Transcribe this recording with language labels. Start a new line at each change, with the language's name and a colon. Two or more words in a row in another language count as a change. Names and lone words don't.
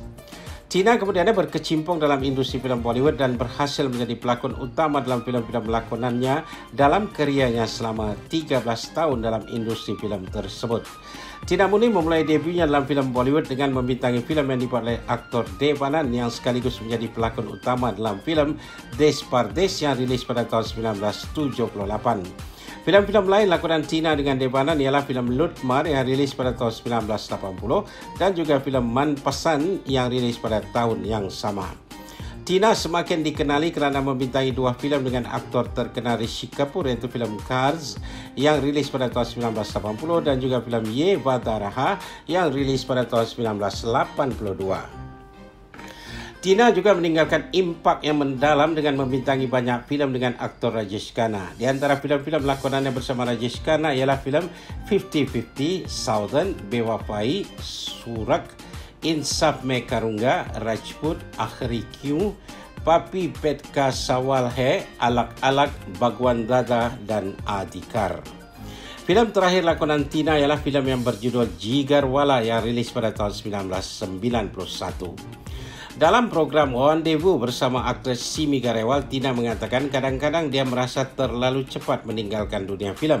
Malay: Tina kemudiannya berkecimpung dalam industri film Bollywood dan berhasil menjadi pelakon utama dalam film-film lakonannya dalam karyanya selama 13 tahun dalam industri film tersebut. Tina Munim memulai debutnya dalam film Bollywood dengan membintangi film yang dibuat oleh aktor Dev Anand yang sekaligus menjadi pelakon utama dalam film Desh Pardesh yang rilis pada tahun 1978. Film-film lain lakonan Tina dengan Dev Anand ialah filem Lutmar yang rilis pada tahun 1980 dan juga filem Man Pasan yang rilis pada tahun yang sama. Tina semakin dikenali kerana membintangi dua filem dengan aktor terkenal Rishi Kapoor, iaitu filem Cars yang rilis pada tahun 1980 dan juga filem Ye Vataraha yang rilis pada tahun 1982. Tina juga meninggalkan impak yang mendalam dengan membintangi banyak filem dengan aktor Rajesh Khanna. Di antara filem-filem lakonannya bersama Rajesh Khanna ialah filem 50-50, Southern, Bewafai, Surak, Insaf Mein Karunga, Rajput, Akhri Kyun, Papi Pet Ka Sawal Hai, Alak-Alak, Bhagwan Dada dan Adhikar. Filem terakhir lakonan Tina ialah filem yang berjudul Jigarwala yang rilis pada tahun 1991. Dalam program Rendezvous bersama aktris Simi Garewal, Tina mengatakan kadang-kadang dia merasa terlalu cepat meninggalkan dunia filem.